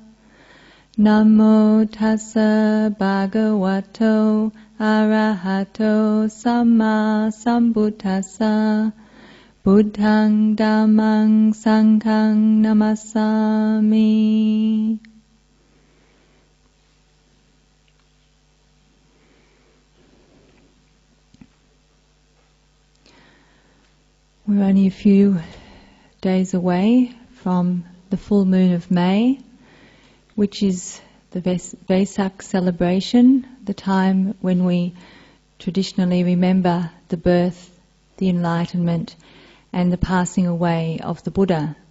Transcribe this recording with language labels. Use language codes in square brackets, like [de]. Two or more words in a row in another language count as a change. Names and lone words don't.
[pi] Namo tassa bhagavato arahato samma sambuddhassa. Buddhang Dhammang Sanghang Namassami. [en] We're only a few days away from the full moon of May, which is the Vesak celebration, the time when we traditionally remember the birth, the enlightenment, and the passing away of the Buddha.